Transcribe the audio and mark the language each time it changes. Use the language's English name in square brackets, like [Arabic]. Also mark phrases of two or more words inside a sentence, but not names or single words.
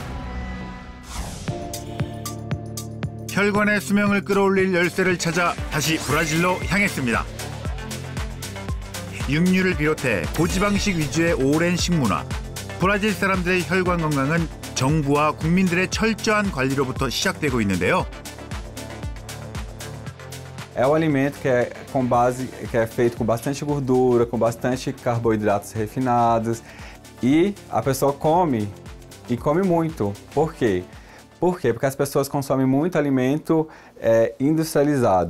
[Korean] 혈관의 수명을 끌어올릴 열쇠를 찾아 다시 브라질로 향했습니다. 육류를 비롯해 고지방식 위주의 오랜 식문화. 브라질 사람들의 혈관 건강은 정부와 국민들의 철저한 관리로부터 시작되고 있는데요. [Portuguese] É um alimento que é feito com bastante gordura, com bastante carboidratos refinados e a pessoa come e come muito. Por quê? Por quê? Porque as pessoas consomem muito alimento industrializado.